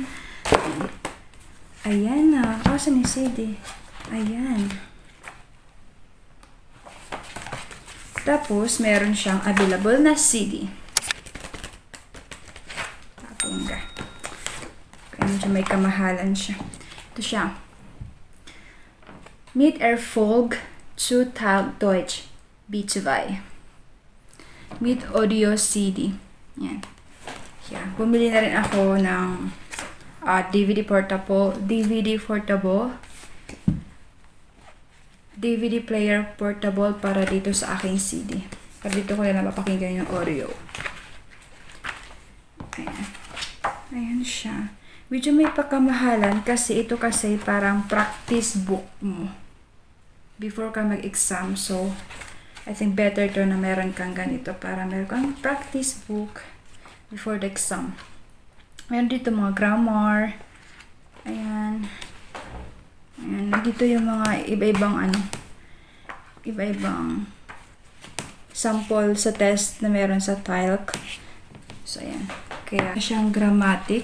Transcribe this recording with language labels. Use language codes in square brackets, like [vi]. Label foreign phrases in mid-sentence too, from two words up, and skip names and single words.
[tl] Ayan na. Saan yung CD? Ayan. Tapos, meron siyang available na CD. Palangga. Kaya medyo may kamahalan siya. Ito siya. Mit Erfolg zu Telc Deutsch B2 Mit Audio CD. Yan. Yeah. Bumili na rin ako ng DVD player portable para dito sa aking CD. Para dito ko na mapakinggan yung audio. Ayan. Ayan siya. Medyo may pakamahalan kasi ito kasi parang [en] practice book [tl] mo before ka mag-exam. So, [en] I think better to [tl] na meron kang ganito para meron kang [en] practice book before the exam. [tl] Meron dito mga grammar. Ayan. Ayan. Dito yung mga iba-ibang sample sa test na meron sa Telc. So, ayan. Kaya siyang grammatic.